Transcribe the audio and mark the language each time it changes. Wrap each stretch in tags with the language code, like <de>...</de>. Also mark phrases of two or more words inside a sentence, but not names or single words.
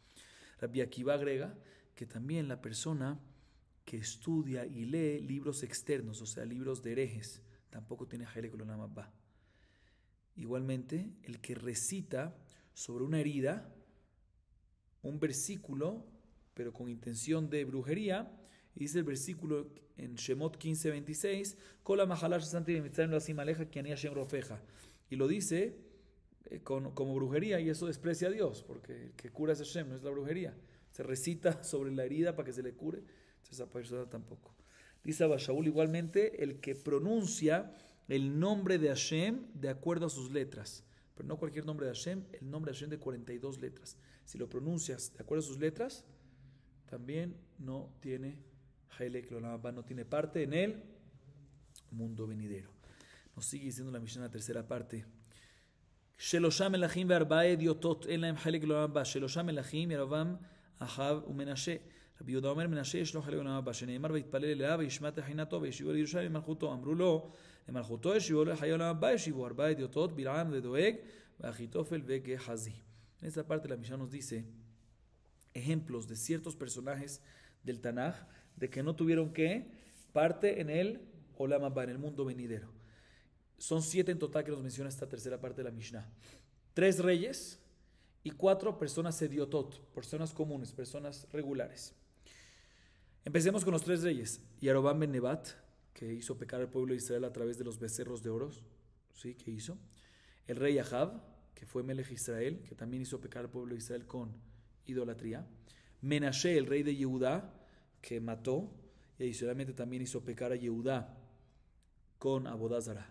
<es>Rabbi Akiva agrega que también la persona que estudia y lee libros externos, o sea, libros de herejes, tampoco tiene</es> <he>חלק עולם הבא.</he> <es>Igualmente, el que recita sobre una herida un versículo, pero con intención de brujería, y dice el versículo en Shemot 15:26,</es> <he>כל המחלה ששמתי במצרים לא אשים עליך כי אני השם רפאך.</he> <es>Y lo dice como brujería, y eso desprecia a Dios, porque el que cura es Hashem, no es la brujería. Se recita sobre la herida para que se le cure, entonces esa persona tampoco. Dice Abba Shaul, igualmente, el que pronuncia el nombre de Hashem de acuerdo a sus letras, pero no cualquier nombre de Hashem, el nombre de Hashem de 42 letras. Si lo pronuncias de acuerdo a sus letras, también no tiene</es> <he>חלק עולם הבא,</he> <es>no tiene parte en el mundo venidero. Nos sigue diciendo la Mishnah en la tercera parte.</es> <he>שלשה מלכים וארבעה הדיוטות אין להם חלק עולם הבא. שלשה מלכים ירבעם אחאב ומנשה. רבי יהודה אומר מנשה יש לו חלק עולם הבא. שנאמר ויתפלל אליו וישמע תחינתו וישיבו לירושלים למלכותו. אמרו לו למלכותו ישיבו לחיי עולם הבא ישיבו 4 אדיוטות בלעם ודואג ואחיתופל וגחזי.</he> <es>En esta parte la Mishnah nos dice ejemplos de ciertos personajes del Tanaj de que no tuvieron que parte en el</es> <he>עולם הבא,</he> <es>en el mundo venidero. Son 7 en total que nos menciona esta tercera parte de la Mishnah. 3 reyes y 4 personas ediotot, personas comunes, personas regulares. Empecemos con los 3 reyes. Yarobam ben Nebat, que hizo pecar al pueblo de Israel a través de los becerros de oro, ¿sí? ¿Qué hizo? El rey Ahab, que fue</es> <he>מלך ישראל,</he> <es>que también hizo pecar al pueblo de Israel con idolatría. Menashe, el rey de Yehudá, que mató, y adicionalmente también hizo pecar a Yehudá con Abodazara.</es>